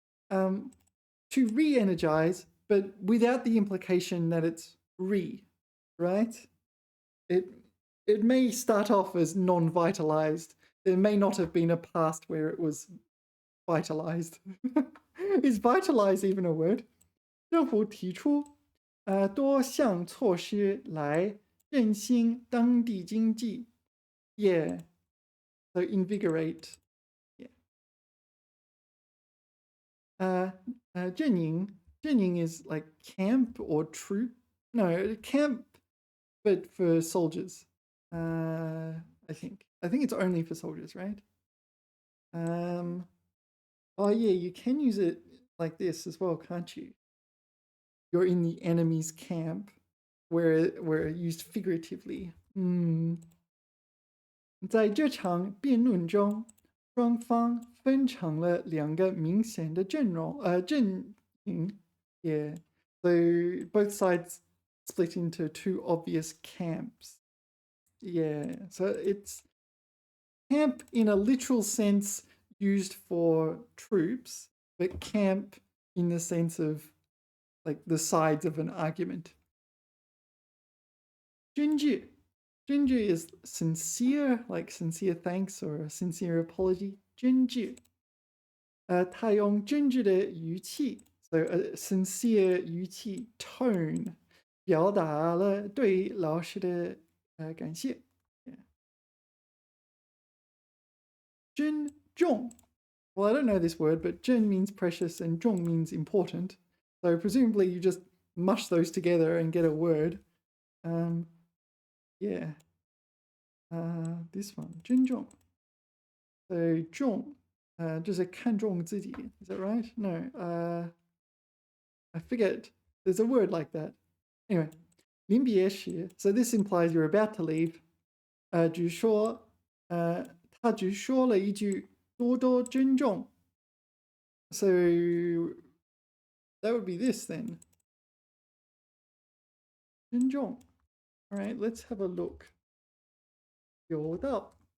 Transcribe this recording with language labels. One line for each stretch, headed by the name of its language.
English: To re-energize, but without the implication that it's right? It may start off as non-vitalized. There may not have been a past where it was vitalized. Is vitalize even a word?
Chinese: 政府提出多项措施来振兴当地经济.
English: Yeah, so invigorate. Yeah. 阵营 is like camp or troop. No, camp, but for soldiers. I think it's only for soldiers, right? Oh yeah, you can use it like this as well, can't you? You're in the enemy's camp, where used figuratively.
Chinese: 在这场辩论中，双方分成了两个明显的阵营.
English: Yeah, so both sides split into two obvious camps. Yeah, so it's camp in a literal sense used for troops, but camp in the sense of like the sides of an argument. 真挚 is sincere, like sincere thanks or a sincere apology.
Chinese: 真挚他用真挚的语气
English: so a sincere
Chinese: 语气
English: tone
Chinese: 表达了对老师的感谢.
English: 珍重 well, I don't know this word, but 珍 means precious and 重 means important. So presumably you just mush those together and get a word. Yeah. This one, 珍重. So 重
Chinese: 就是看重自己.
English: Is that right? No. I forget. There's a word like that. Anyway, 临别时 so this implies you're about to leave.
Chinese: 只说他只说了一句多多珍重.
English: So that would be this then.
Chinese: 珍重.
English: All right, let's have a look.
Chinese: 有道.